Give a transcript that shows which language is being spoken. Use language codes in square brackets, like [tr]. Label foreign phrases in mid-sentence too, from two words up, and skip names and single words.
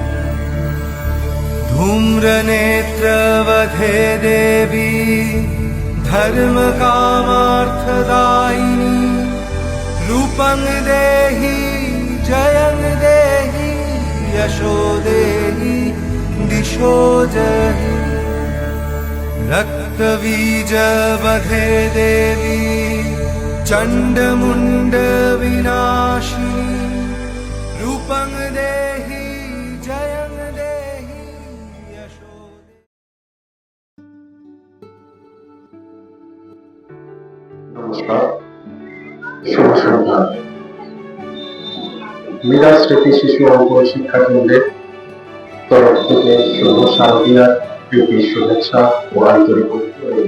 [sa] धूम्रनेत्रवधे देवी धर्मकामार्थदायिनी रूपं देहि जयं देहि यशो देहि दिशो जहि रक्तबीजवधे देवी चण्डमुण्डविनाशिनी रूपं देहि जयं देहि यशो [bn] নমস্কার, শুভ সন্ধ্যা। মীরা স্মৃতি শিশু অঙ্ক শিক্ষা কেন্দ্রের তরফ থেকে শুভ শারদীয়ার প্রীতি শুভেচ্ছা ও আন্তরিক অভিনন্দন।